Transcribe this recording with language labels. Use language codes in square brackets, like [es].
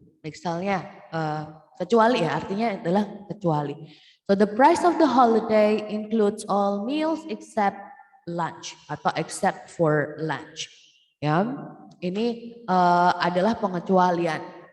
[id] Misalnya kecuali ya, artinya adalah kecuali. [en] So the price of the holiday includes all meals except lunch atau except for lunch. [id] Ya, ini adalah pengecualian.